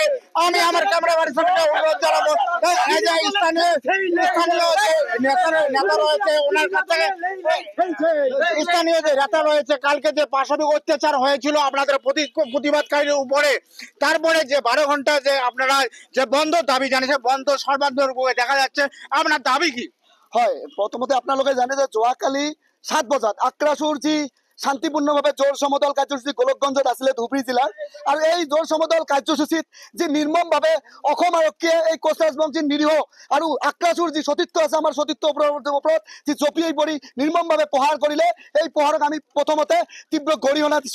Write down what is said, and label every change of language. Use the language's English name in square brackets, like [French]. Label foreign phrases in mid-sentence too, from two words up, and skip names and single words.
[Bangla] আমি আমার ক্যামেরা বাড়ির সামনে অনুরোধ জানাবো, স্থানীয় নেতা রয়েছে ওনার কাছ থেকে, স্থানীয় যে নেতা রয়েছে, কালকে যে পাশবিক অত্যাচার হয়েছিল আপনাদের প্রতিবাদকারীর উপরে, তারপরে যে 12 ঘন্টা যে আপনারা যে বন্ধ দাবি জানিয়েছে, বন্ধ সর্বাত্মক দেখা যাচ্ছে, আপনার দাবি কি [Assamese] হয়? প্রথমত আপনালোকে জানে যে যোৱাকালি 7 বজাত আক্ৰাসুৰ যি শান্তিপূৰ্ণভাৱে জোৰ সমদল কাৰ্যসূচী গোলকগঞ্জত আছিলে ধুবুৰী জিলাৰ, আৰু এই জোৰ সমদল কাৰ্যসূচীত যি নিৰ্মমভাৱে অসম আৰক্ষীয়ে এই কোচৰাজবংশী নিৰীহ আৰু আক্ৰাসুৰ যি সতীৰ্থ আছে, আমাৰ সতীৰ্থৰ ওপৰত যি জঁপিয়াই পৰি নিৰ্মমভাৱে প্ৰহাৰ কৰিলে, এই প্ৰহাৰক আমি প্ৰথমতে তীব্ৰ গৰিহণা দিছো।